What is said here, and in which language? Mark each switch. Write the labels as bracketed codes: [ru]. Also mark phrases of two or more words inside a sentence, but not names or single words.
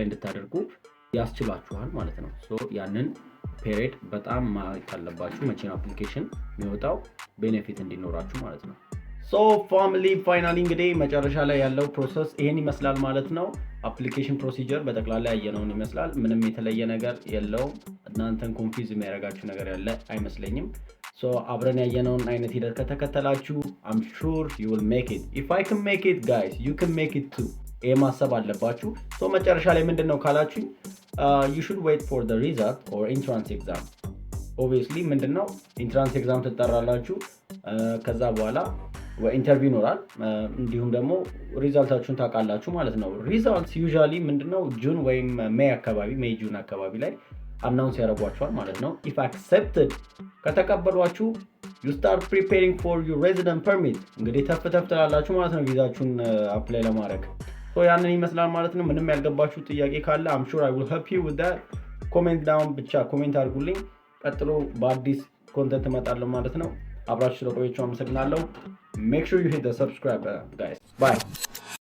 [am] እንድታደርጉ ያስችላችኋል ማለት ነው። ያንን ፔሪድ በጣም ማየት አለባችሁ፣ መቼ ነው አፕሊኬሽን የሚወጣው ቤኔፊት እንዲኖራችሁ ማለት ነው። [en] family finally [am] እንግዲህ መጨረሻ ላይ ያለው ፕሮሰስ ይሄን ይመስላል ማለት ነው። [en] application procedure [am] በጠቅላላ ያየነውን ይመስላል። ምንም የተለየ ነገር የለውም። እናንተን ኮንፊውዝ የሚያደርጋችሁ ነገር ያለ አይመስለኝም። አብረን ያየነውን አይነት ሂደት ከተከተላችሁ [en] I'm sure you will make it. If I can make it guys, you can make it too. [am] ይሄ ማሰብ አለባችሁ። መጨረሻ ላይ ምንድነው ካላችሁ [en] you should wait for the result or entrance exam. [am] Obviously ምንድነው [en] entrance exam [am] ትጠራላችሁ። ከዛ በኋላ ኢንተርቪው ይኖራል። እንዲሁም ደግሞ ሪዛልታችሁን ታውቃላችሁ ማለት ነው። [en] results usually [am] ምንድነው ጁን ወይም ሜይ አካባቢ ጁን አካባቢ ላይ አናውንስ ያደርጓችኋል ማለት ነው። [en] if accepted [am] ከተቀበሏችሁ [en] you start preparing for your resident permit። [am] እንግዲህ ተፍ ትላላችሁ ማለት ነው ቪዛችሁን አፕላይ ለማድረግ። ያንን ይመስላል ማለት ነው። ምንም ያልገባችሁ ጥያቄ ካለ [en] I'm sure I will help you with that. comment down [am] ብቻ ኮሜንት አድርጉልኝ። ቀጥሎ በአዲስ ኮንተንት እመጣለሁ ማለት ነው። አብራችሁ ስለቆያችሁ አመሰግናለሁ። [en] Make sure you hit the subscribe button guys. Bye.